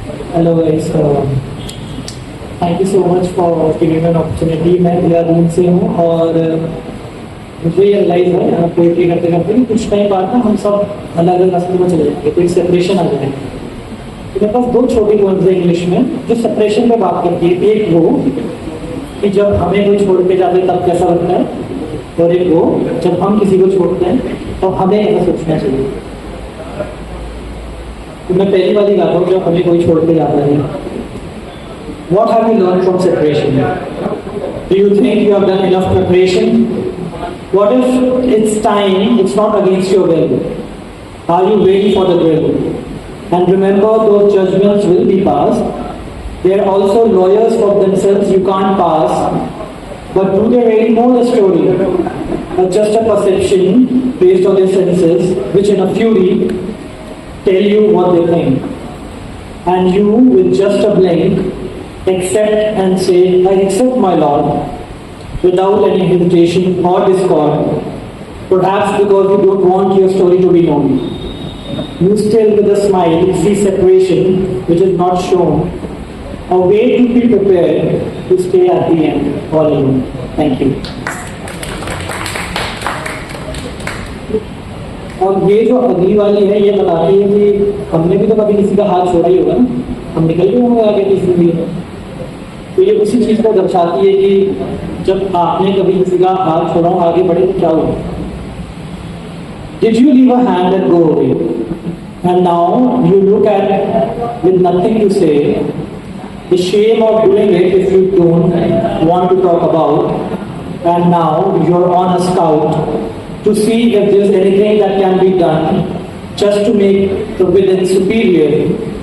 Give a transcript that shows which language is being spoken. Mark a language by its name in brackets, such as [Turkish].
[English] Hello guys, thank you so much for giving me an opportunity. [Hindi] मैं देहरादून से हूँ और मुझे ये रियलाइज है यहाँ पोएट्री करते करते कि कुछ टाइम बाद ना हम सब अलग अलग रास्ते में चले जाएंगे, कोई सेपरेशन आ जाएगी। तो मेरे पास दो छोटी पोएम्स है इंग्लिश में जो सेपरेशन पे बात करती है। एक वो कि जब हमें कोई छोड़ के जाते तब कैसा लगता है, और एक वो जब हम किसी को छोड़ते हैं तो हमें ऐसा सोचना चाहिए। तो मैं पहली वाली गाता हूँ जब हमें कोई छोड़ के जाता है। [English] What have you learned from separation? Do you think you have done enough preparation? What if it's time, it's not against your will? Are you ready for the drill? And remember, those judgments will be passed. They are also lawyers for themselves you can't pass. But do they really know the story? Or just a perception based on their senses, which in a fury tell you what they think? And you, with just a blink, accept and say, I accept my Lord, without any hesitation or discord, perhaps because you don't want your story to be known. You still with a smile see separation which is not shown, a way to be prepared to stay at the end all alone. Thank you. [Hindi] और ये जो अगली वाली है ये बताती है कि हमने भी तो कभी किसी का हाथ छोड़ा ही होगा ना, हम निकल गए होंगे आगे किसी भी। तो ये उसी चीज़ को दर्शाती है कि जब आपने कभी किसी का हाथ छोड़ा हो आगे बढ़े तो क्या होगा। [English] Did you leave a hand and go away? And now you look at with nothing to say, the shame of doing it if you don't want to talk about, and now you're on a scout to see if there's anything that can be done just to make the villain superior.